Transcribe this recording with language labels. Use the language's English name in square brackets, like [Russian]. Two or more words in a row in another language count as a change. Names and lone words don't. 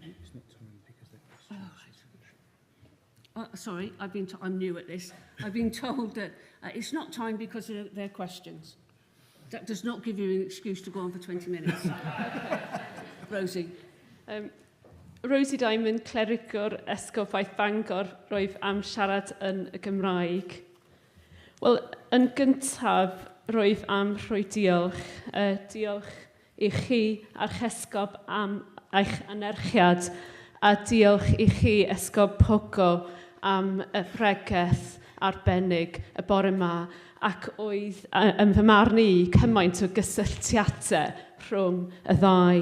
[English] It's not timed because they're questions. Sorry, I'm new at this. I've been told that it's not timed because of their questions. That does not give you an excuse to go on for 20 minutes. Rosie. Rosie Diamond, [Welsh] clericwr Esgobaeth Bangor, roedd am siarad yn y Gymraeg. Wel, yn gyntaf, roedd am rhoi diolch. Diolch i chi a'r chesgob am eich anerchiad, a diolch i chi esgob Pogo am y bregaeth arbennig y bore yma, ac oedd, yn fy marn i, cymaint o gysylltiadau rhwng y ddau.